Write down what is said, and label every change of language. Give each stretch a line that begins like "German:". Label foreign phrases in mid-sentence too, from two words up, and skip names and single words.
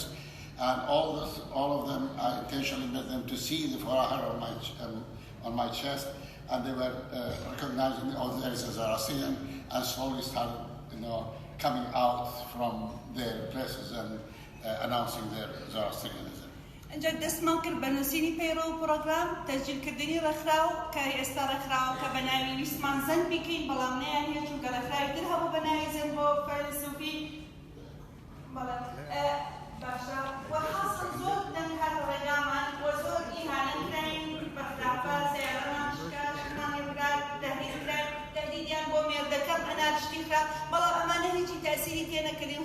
English: And all of them, I intentionally met them to see the farahar on my chest. And they were recognizing, oh, there is a Zoroastrian, and slowly started, coming out from their places and announcing their Zoroastrianism.
Central Kurdish: اینجا دەستمان کرد بە نووسینی پەیڕۆ و پرۆگرام تەسجیلکردنی ڕێکخراو کە ئێستا ڕێکخراوە کە بە ناوی ویسمان زەن بیکەین، بەڵام نەیانهێت چونکە ڕێکخراوی تر هەبوو بە ناوی زەن بۆ فەیلسوفی. باشە وەحاصل زۆر دەنگ هاتە ڕێگامان وە زۆر ئیهانەت کراین، بەخراپە سیارەمان شکا، شتمانی برات، تەهدید کران، تەهدیدیان بۆ مێردەکەم ئەنارشتی کرا، بەڵام ئەمانە هیچی تەسیری تێ نەکردین.